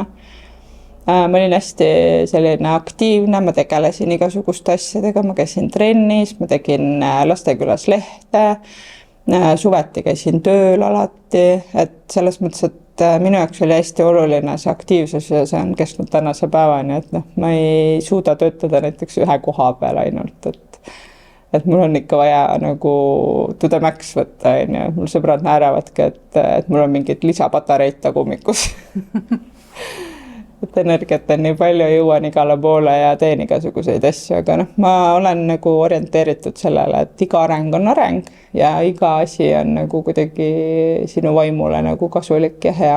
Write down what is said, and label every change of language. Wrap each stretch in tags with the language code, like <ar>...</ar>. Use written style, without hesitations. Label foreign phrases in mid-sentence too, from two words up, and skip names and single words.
<et>Ma olin hästi selline aktiivne, ma tegelesin igasuguste asjadega, ma käisin trennis, ma tegin Lastekülas lehte, suveti käisin tööl alati, et selles mõttes, et minu jaoks oli hästi oluline see aktiivsus ja see on kestnud tänase päevani, et ma ei suuda töötada näiteks ühe koha peal ainult, et mul on ikka vaja nagu</et> <en>to the max</en> <et>võtta, mul sõbrad naeravadki, et mul on mingid lisapatareid tagumikus. Et energiat on nii palju, jõuan igale poole ja teen igasuguseid asju, aga ma olen nagu orienteeritud sellele, et iga areng on areng ja iga asi on nagu kuidagi sinu vaimule nagu kasulik ja hea.</et>